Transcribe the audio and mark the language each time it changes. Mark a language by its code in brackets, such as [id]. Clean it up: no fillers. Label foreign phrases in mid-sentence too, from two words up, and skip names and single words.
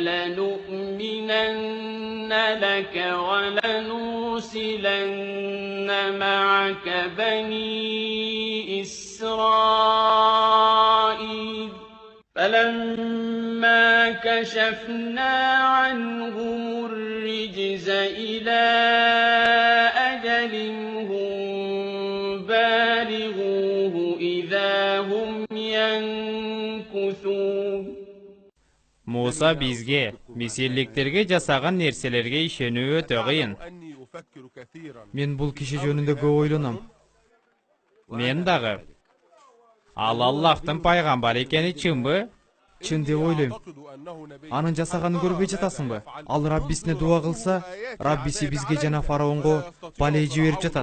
[ar] لنؤمنن لك ولنرسلن معك بني إسرائيل فلما كشفنا عنهم الرجز إلى أجل هم بالغوه إذا هم ينكثون. [ky] Муса бизге Мисирликтерге жасаган нерселерге ишенүү өтө кыйын. Мен бул киши жөнүндө көп ойлонам. Мен дагы. Ал Аллахтын пайгамбары экени чынбы? Чын деп ойлойм. Анын жасаганын көрбөй жатасыңбы? Ал Раббисине дуа кылса, Раббиси бизге жана фараонго балей жиберип жатат.